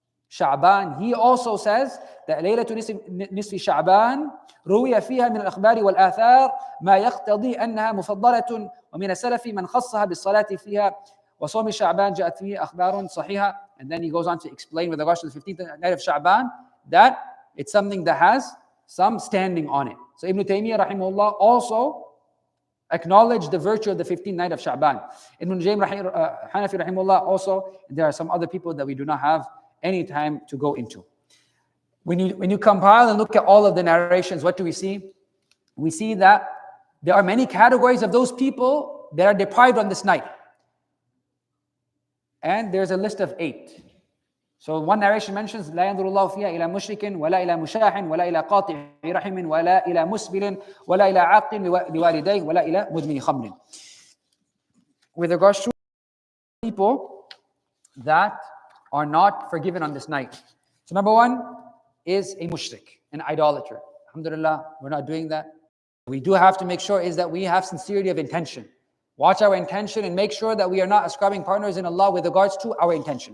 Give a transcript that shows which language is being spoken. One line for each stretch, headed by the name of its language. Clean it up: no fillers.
English: Sha'baan, he also says that
Arabic: ليلة نصف شعبان روي فيها من الأخبار والآثار ما يقتضي أنها مفضلة ومن السلف من خصها بالصلاة فيها وصوم شعبان جاءت فيه أخبار صحيحة.
English: And then he goes on to explain with regards to the 15th night of Sha'baan that it's something that has some standing on it. So Ibn Taymiyyah rahimahullah also acknowledged the virtue of the 15th night of Sha'baan. Ibn Jaym Hanafi rahimahullah also, there are some other people that we do not have any time to go into. When you compile and look at all of the narrations, what do we see? We see that there are many categories of those people that are deprived on this night. And there's a list of 8. So one narration mentions
Arabic: لا ينظر الله فيها إلى مشرك ولا إلى مشاح ولا إلى قاطع رحم ولا إلى مسبل ولا إلى عاق لوالديه ولا إلى مدمن خمر.
English: With regards to people that are not forgiven on this night. So number 1 is a mushrik, an idolater. Alhamdulillah, we're not doing that. We do have to make sure is that we have sincerity of intention. Watch our intention and make sure that we are not ascribing partners in Allah with regards to our intention.